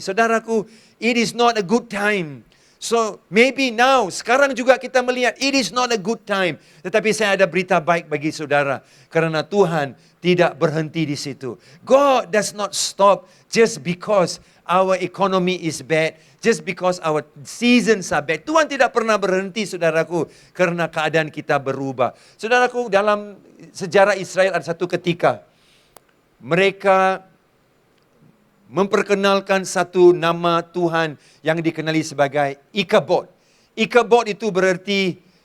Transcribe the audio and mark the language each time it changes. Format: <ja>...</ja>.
<en>Saudaraku, it is not a good time. So maybe now,</en> <id>sekarang juga kita melihat</id> <en>it is not a good time.</en> <id>Tetapi saya ada berita baik bagi saudara, karena Tuhan tidak berhenti di situ.</id> <en>God does not stop just because our economy is bad, just because our seasons are bad.</en> <id>Tuhan tidak pernah berhenti, saudaraku, karena keadaan kita berubah. Saudaraku, dalam sejarah Israel ada satu ketika mereka memperkenalkan satu nama Tuhan yang dikenali sebagai Ikabod. Ikabod itu berarti</id>